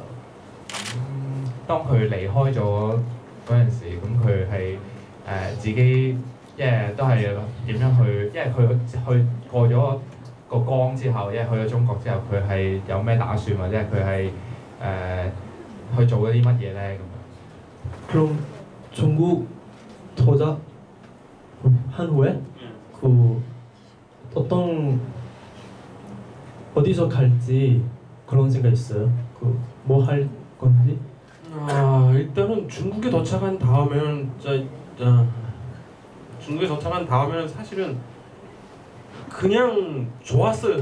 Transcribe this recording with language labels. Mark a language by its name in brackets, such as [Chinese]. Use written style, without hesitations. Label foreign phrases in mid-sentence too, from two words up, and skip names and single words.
[Cantonese] 當佢離開咗嗰陣時，咁佢係自己，都係點樣去？因為佢去過咗個江之後，因為去咗中國之後，佢係有咩打算，或者係佢係去做咗啲乜嘢咧？咁樣。 [Korean] 그럼 중국 도자 한 후에 어떤 어디서 갈지 그런 생각 있어요? 뭐 할 건지? 일단은 중국에 도착한 다음에는 중국에 도착한 다음에는 사실은 그냥 좋았어요.